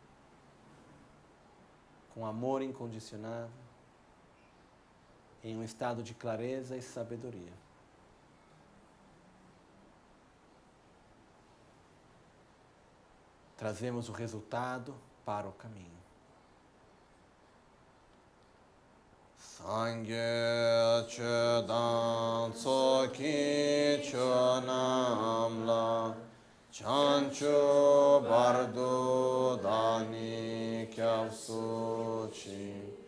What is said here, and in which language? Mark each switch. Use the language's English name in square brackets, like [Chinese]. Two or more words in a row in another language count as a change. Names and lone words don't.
[Portuguese] Com amor incondicionável, em um estado de clareza e sabedoria. Trazemos o resultado para o caminho. [Tibetan] སངས་རྒྱས་ཆོས་དང་ཚོགས་ཀྱི་མཆོག་རྣམས་ལ། བྱང་ཆུབ་བར་དུ་བདག་ནི་སྐྱབས་སུ་མཆི